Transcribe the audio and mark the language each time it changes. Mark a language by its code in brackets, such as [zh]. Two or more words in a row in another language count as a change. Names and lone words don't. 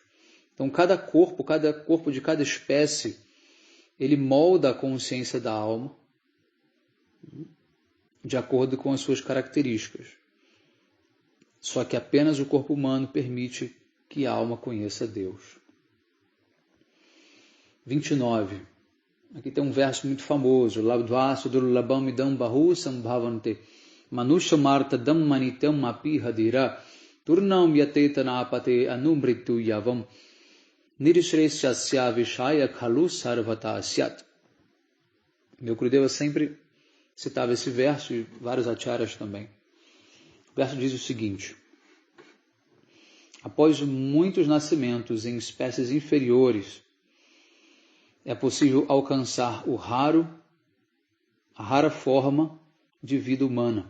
[pt] Então cada corpo de cada espécie, ele molda a consciência da alma de acordo com as suas características. Só que apenas o corpo humano permite que a alma conheça Deus. 29. Aqui tem um verso muito famoso. [sa] Labdvasu durlabam idam bahu sambhavante manusha marta dhammanitam api hadira turnam yatetanapate anumritu yavam nirishreshyasya vishaya khalu sarvata asyat. [pt] Meu Gurudeva sempre citava esse verso e vários acharyas também. O verso diz o seguinte: após muitos nascimentos em espécies inferiores, é possível alcançar a rara forma de vida humana.